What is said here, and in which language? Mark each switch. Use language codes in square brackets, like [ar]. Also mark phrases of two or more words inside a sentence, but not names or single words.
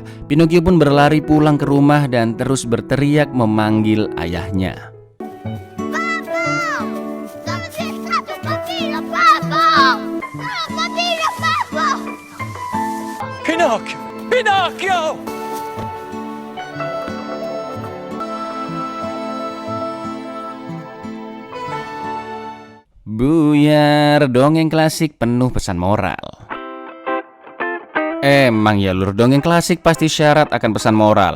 [id] Pinocchio pun berlari pulang ke rumah dan terus berteriak memanggil ayahnya. [it] Babbo! Dove sei stato, bambino? Babbo! Oh, bambino, babbo! Pinocchio! Pinocchio! [id] Buyar, dongeng klasik penuh pesan moral. Emang ya lur, dongeng klasik pasti syarat akan pesan moral.